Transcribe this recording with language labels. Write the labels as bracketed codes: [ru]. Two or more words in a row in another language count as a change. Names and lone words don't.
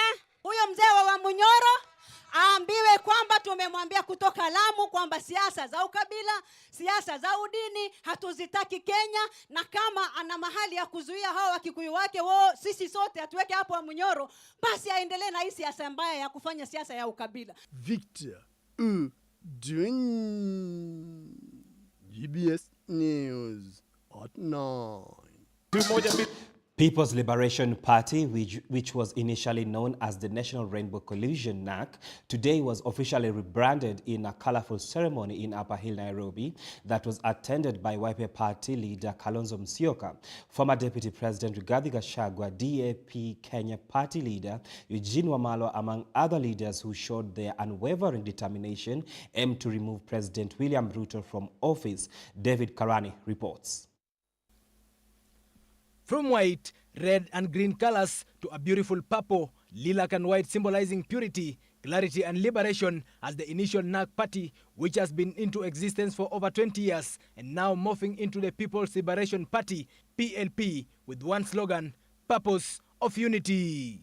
[sw] Huyo mzee wa Wamunyoro aambiwe kwamba tumemwambia kutoka Lamu kwamba siasa za ukabila, siasa za udini hatuzitaki Kenya, na kama ana mahali ya kuzuia hao Wakikuyu wake sisi sote atuweke hapo Wamunyoro, basi aendelee na hii siasa mbaya ya kufanya siasa ya ukabila. [en] Victor Oduny, GBS News at 9. People's Liberation Party, which was initially known as the National Rainbow Coalition, NAC, today was officially rebranded in a colorful ceremony in Upper Hill, Nairobi, that was attended by Wiper Party leader Kalonzo Musyoka, former Deputy President Rigathi Gachagua, DAP Kenya Party leader Eugene Wamalwa, among other leaders who showed their unwavering determination aimed to remove President William Ruto from office. David Karani reports. from white, red and green colors to a beautiful purple, lilac and white symbolizing purity, clarity and liberation as the initial NARC party, which has been into existence for over 20 years and now morphing into the People's Liberation Party, PLP, with one slogan, Purpose of Unity.